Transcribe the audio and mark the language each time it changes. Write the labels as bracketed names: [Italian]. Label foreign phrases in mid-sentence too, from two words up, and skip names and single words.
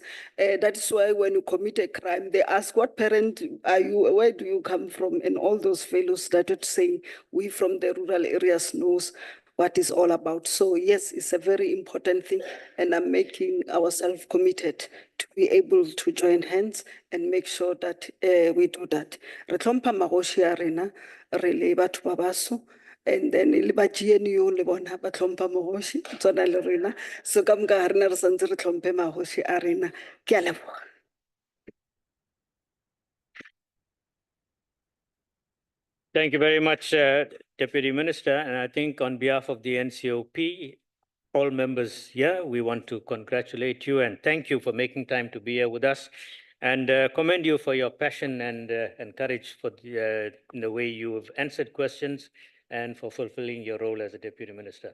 [English] That is why when you commit a crime, they ask, what parent are you, where do you come from? And all those fellows that would say, we from the rural areas knows what it's all about. So yes, it's a very important thing, and I'm making ourselves committed to be able to join hands and make sure that we do that. [Northern Sotho] Re tlhompha magoši a rena, re le batho ba baso, [English] and then [Northern Sotho] le ba GNU le bona ba tlhompha magoši, tsona le rena. So ka moka ga rena re santse re tlhomphe magoši a rena. Ke a leboga. [English] Thank you very much, Deputy Minister. And I think on behalf of the NCOP, all members here, we want to congratulate you and thank you for making time to be here with us, and commend you for your passion and courage for in the way you have answered questions and for fulfilling your role as a Deputy Minister.